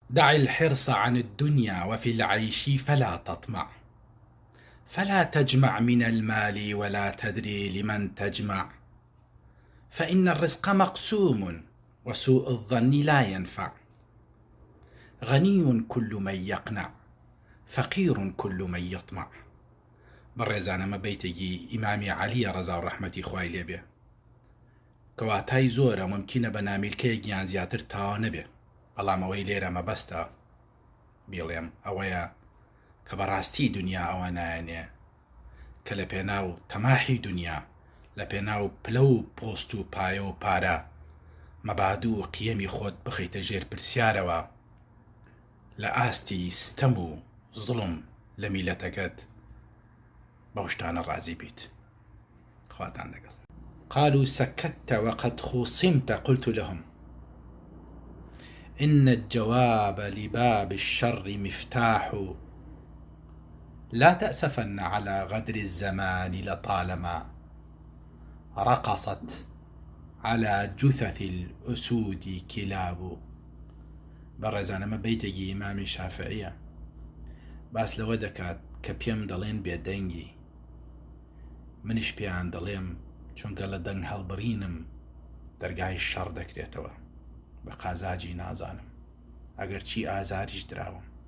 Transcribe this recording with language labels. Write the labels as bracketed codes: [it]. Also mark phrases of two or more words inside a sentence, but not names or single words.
[ar] دع الحرص عن الدنيا وفي العيش فلا تطمع، فلا تجمع من المال ولا تدري لمن تجمع، فإن الرزق مقسوم وسوء الظن لا ينفع. غني كل من يقنع، فقير كل من يطمع. [ckb] بەڕێزانەمە بەیتێکی ئیمامی عەلیە ڕەزا و ڕەحمەتی خوای لێبێ، کەواتای زۆرە ممکنە بە نامیلکەیەکیان زیاتر تاوا نەبێ، بەڵام ئەوەی لێرە مەبەستە بیڵێم ئەوەیە کە بەڕاستی دنیا ئەوە نایەنێ کە لە پێناو تەماحی دنیا، لە پێناو پلە و پۆست و پایە و پارە مەبادوو و قیەمی خۆت بخەیتە ژێر پرسیارەوە لە ئاستی ستەم و زوڵم لە میلەتەکەت بەو شتانە ڕازی بیت. خواتان لەگەڵ. [ar] قالوا سكت وقد خوصمت قلت لهم إن الجواب لباب الشر مفتاح، لا تأسفن على غدر الزمان لطالما رقصت على جثث الأسود كلاب. [ckb] بەڕێزانەمە بەیتێکی ئیمامی شافعیە، باس لەوە دەکات کە پێم دەڵێن بێدەنگی، منیش پێیان دەڵێم چونکە لە دەنگ هەڵبڕینم دەرگای شەڕ دەکرێتەوە، بە قازاجی نازانم، ئەگەر چی ئازاریش دراوم.